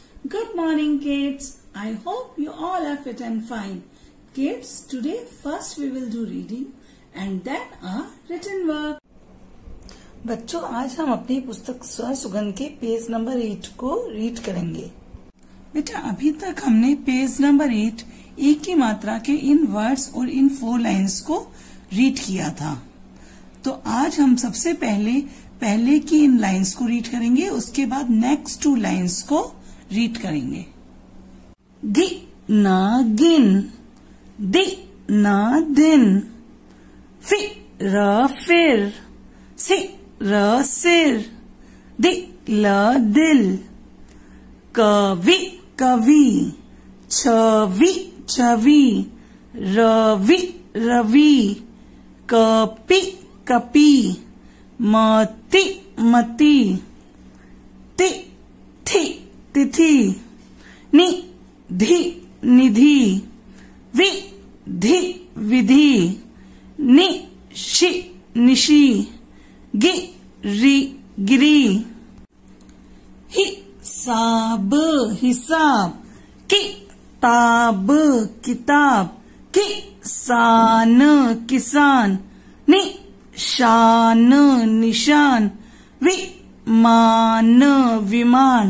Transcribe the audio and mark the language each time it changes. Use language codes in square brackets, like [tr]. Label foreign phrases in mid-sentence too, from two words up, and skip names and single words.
[en] Good morning, kids. I hope you all are fit and fine. Kids, today first we will do reading and then our written work. [hi] बच्चों, आज हम अपनी पुस्तक स्वर सुगंध के [en] page number [hi] 8 को रीड करेंगे। बेटा, अभी तक हमने [en] page number [hi] 8 एक की मात्रा के इन वर्ड्स और इन 4 लाइन्स को रीड किया था। तो आज हम सबसे पहले की इन लाइन्स को रीड करेंगे, उसके बाद [en] next 2 lines [hi] को रीड करेंगे। गि ना गिन, दि ना दिन, फि र फिर, सि र सिर, दि ल दिल, कवि कवि, छवि छवि, रवि रवि, कपि कपि, मति मति, ति थि तिथि, निधि निधि, विधि विधि, निशि निशि, गिरि गिरि, हिसाब हिसाब, किताब किताब, किसान किसान, निशान निशान, विमान विमान।